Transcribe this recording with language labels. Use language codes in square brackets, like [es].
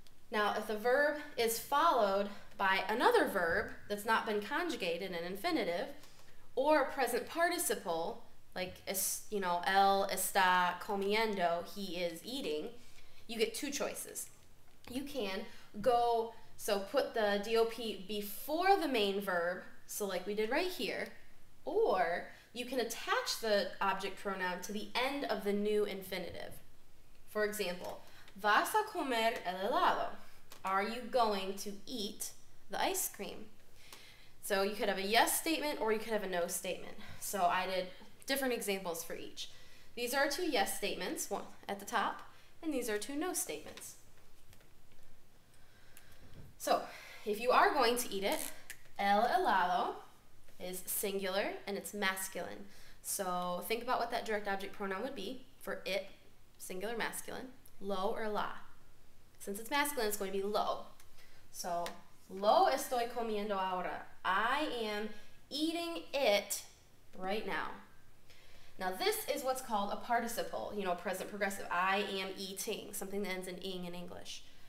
[en] Now, if the verb is followed by another verb that's not been conjugated in an infinitive, or a present participle, like, [es] él está comiendo, [en] he is eating, you get two choices. You can go, so put the DOP before the main verb, so like we did right here, or you can attach the object pronoun to the end of the new infinitive. For example, [es] ¿vas a comer el helado? [en] Are you going to eat the ice cream? So you could have a yes statement or you could have a no statement. So I did different examples for each. These are two yes statements, one at the top, and these are two no statements. So if you are going to eat it, el helado is singular and it's masculine. So think about what that direct object pronoun would be for it, singular masculine, lo or la. Since it's masculine, it's going to be lo. So, [es] lo estoy comiendo ahora. [en] I am eating it right now. Now this is what's called a participle, present progressive. I am eating, something that ends in ing in English.